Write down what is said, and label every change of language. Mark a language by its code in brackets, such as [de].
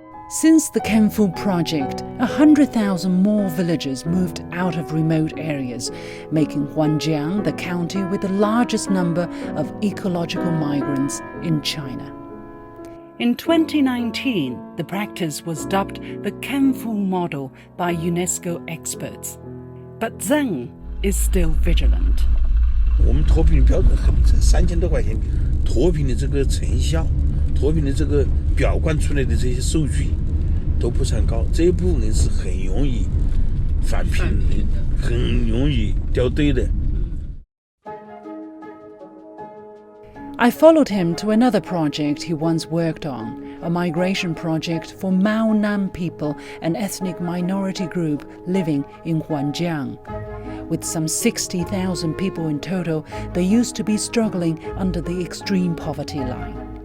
[en] Since the Kenfu project, 100,000 more villagers moved out of remote areas, making Huanjiang the county with the largest number of ecological migrants in China. In 2019, the practice was dubbed the Kenfu model by UNESCO experts. But Zeng is still vigilant. [zh] 我们脱贫的标准很3000多块钱，脱贫的这个成效，脱贫的这个表观出来的这些数据都不是很高，这一部分人是很容易返贫的，很容易掉队的。 [en] I followed him to another project he once worked on, a migration project for Maonan people, an ethnic minority group living in Huanjiang. With some 60,000 people in total, they used to be struggling under the extreme poverty line.